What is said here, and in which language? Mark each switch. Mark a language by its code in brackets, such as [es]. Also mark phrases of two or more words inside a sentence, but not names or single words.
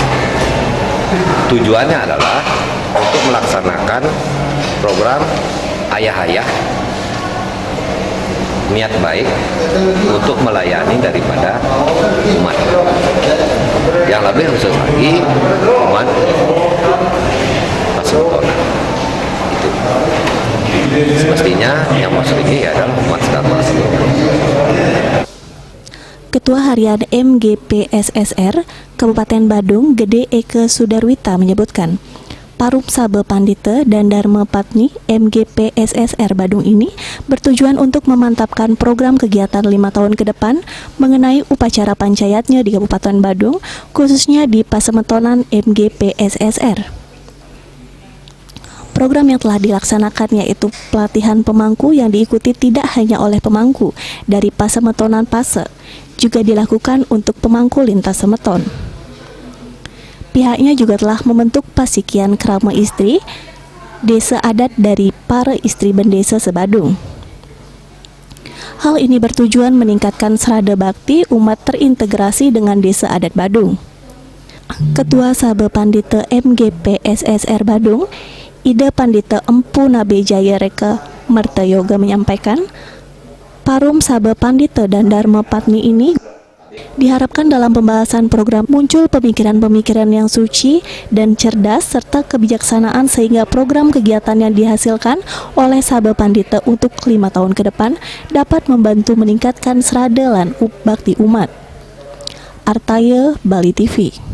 [id] Tujuannya adalah untuk melaksanakan program ayah-ayah niat baik untuk melayani daripada umat. Yang lebih khusus lagi umat pasemetonan. Itu semestinya yang masuk ini adalah umat sedang pasemetonan. Ketua Harian MGPSSR Kabupaten Badung Gede Eke Sudarwita menyebutkan, Parum Sabda Pandita dan Dharma Patni MGPSSR Badung ini bertujuan untuk memantapkan program kegiatan 5 tahun ke depan mengenai upacara pancayatnya di Kabupaten Badung, khususnya di Pasemetonan MGPSSR. Program yang telah dilaksanakan yaitu pelatihan pemangku yang diikuti tidak hanya oleh pemangku dari Pasemetonan Pase, juga dilakukan untuk pemangku lintas semeton. Pihaknya juga telah membentuk Pasikian Krama Istri, desa adat dari para istri bendesa sebadung. Hal ini bertujuan meningkatkan serada bakti umat terintegrasi dengan desa adat Badung. Ketua Sabda Pandita MGPSSR Badung, Ida Pandita Empu Nabe Jaya Reka Mertayoga menyampaikan, Parum Sabda Pandita dan Dharma Patni ini diharapkan dalam pembahasan program muncul pemikiran-pemikiran yang suci dan cerdas serta kebijaksanaan sehingga program kegiatan yang dihasilkan oleh Sabda Pandita untuk 5 tahun ke depan dapat membantu meningkatkan serada lan bakti umat. Artaya, Bali TV.